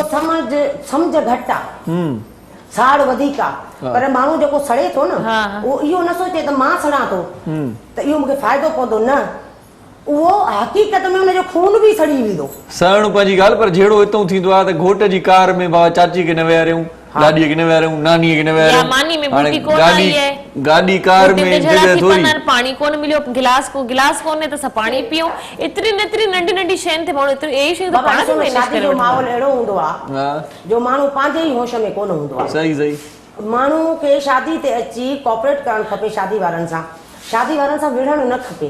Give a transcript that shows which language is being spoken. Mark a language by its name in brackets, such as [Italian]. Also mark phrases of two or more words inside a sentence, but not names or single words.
[Sindhi] सम्झ घटि आहे, साड़ वधीक आहे, पर माण्हू जेको सड़े थो न उहो इहो न सोचे त मां सड़ां थो त इहो मूंखे फ़ाइदो पवंदो, न उहो हक़ीक़त में हुनजो खून बि सड़ी वेंदो। सड़णु पंहिंजी ॻाल्हि, पर जहिड़ो हितां थींदो आहे त घोट जी कार में बाबा चाची खे न विहारियूं, गाड़ी के न वेरूं नानी के न या वेरूं मानी में बूटी कोन आई है [Hindi] गाड़ी कार में जगह थोड़ी [Sindhi] पानी कोन मिलियो गिलास कोने त सा पानी पियो एतरी नंढी नंढी शैन ते माण्हू एतरी ए शै त पाण में मैनेज शादी करे जो माहौल अहिड़ो हूंदो आ हां जो माण्हू पंहिंजे ई होश में कोन हूंदो आहे। सही माण्हू खे शादी ते अची कोऑपरेट करणु खपे शादी वारनि सां विढ़णु न खपे।